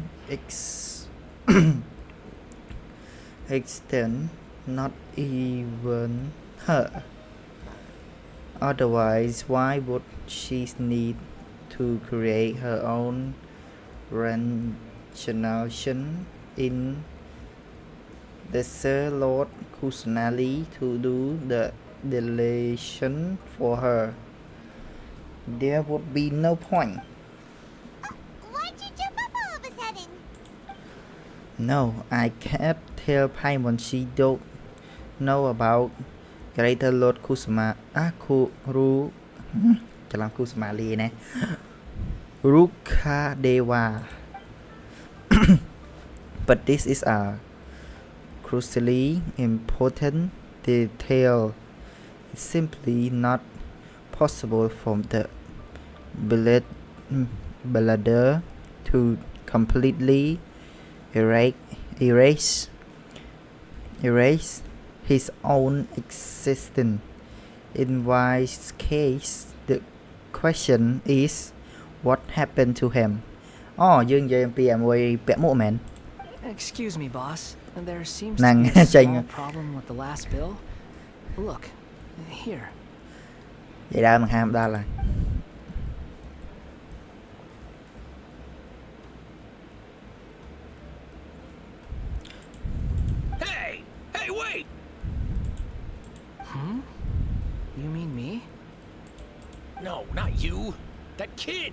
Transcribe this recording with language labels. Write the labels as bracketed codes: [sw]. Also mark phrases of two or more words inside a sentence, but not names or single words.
[en] extent not even her otherwise why would she need to create her own generation in Desert Lord Kusanali to do the deletion for her there would be no point Why'd you jump up all of a sudden? no I can't tell Paimon she don't know about Greater Lord Kusama [km] ច្រឡំ Kusamali ណា Rukadeva [en] but this is a crucially important detail it's simply not possible for the bladder to completely erase his own existence in which case the question is what happened to him [km] យើងនិយាយអំពីមួយពាក់មួកមែន [en] Excuse me, boss. There seems Nang to be a chanh. small problem with the last bill. Look, here. [km] និយាយដើមនឹងហាមដល់ហើយ [en] Hey! Hey, wait! You mean me? No, not you. That kid.